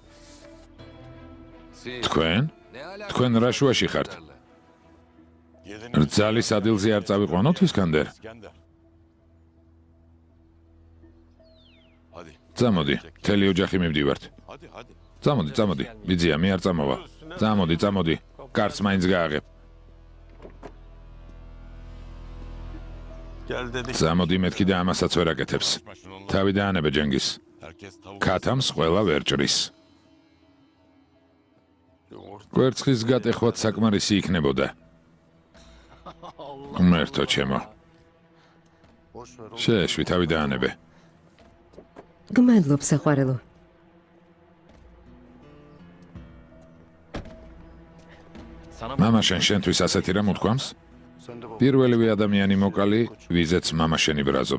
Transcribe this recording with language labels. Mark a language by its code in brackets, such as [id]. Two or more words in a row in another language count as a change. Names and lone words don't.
[tr] Siz [ka] თქვენ? [tr] ne alaka? [ka] თქვენ რა შუაში ხართ? რძალი სადილზე არ წავიყვანოთ ისკანდერ? [tr] İskender. Hadi. [ka] წამოდი, მთელი ოჯახი მივდივართ. [tr] Hadi hadi. [ka] წამოდი, ბიძია, მე არ წამოვა. წამოდი. კარს მაინც გააღებ. [tr] Gel dedik. [ka] წამოდი მეთქი და ამასაც ვერ აკეთებს. თავი დაანებე ჯენგის. [tr] Herkes tavuk. [ka] ქათამს ყველა ვერ ჭრის. კვერცხის გატეხვაც საკმარისი იქნებოდა. ღმერთო ჩემო. [tr] Boş ver oğlum. [ka] შეეშვი, თავი დაანებე. გმადლობ საყვარელო. მამაშენ შენთვის ასეთი რამ უთქვამს? [tr] Sen de baba. [ka] პირველივე ადამიანი მოკალი, ვიზეც მამაშენი ბრაზობს.